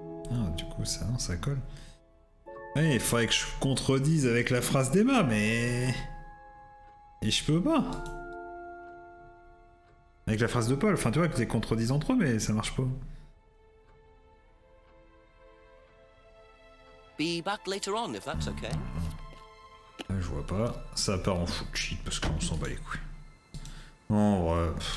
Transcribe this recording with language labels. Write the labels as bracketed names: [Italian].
[French] Ah, du coup, ça colle. Ouais, il faudrait que je contredise avec la phrase d'Emma, mais... Et je peux pas. Avec la phrase de Paul, enfin, tu vois, que les contredisent entre eux, mais ça marche pas. [English] Be back later on, if that's okay. [French] Je vois pas. Ça part en foot shit parce qu'on s'en bat les couilles. En vrai.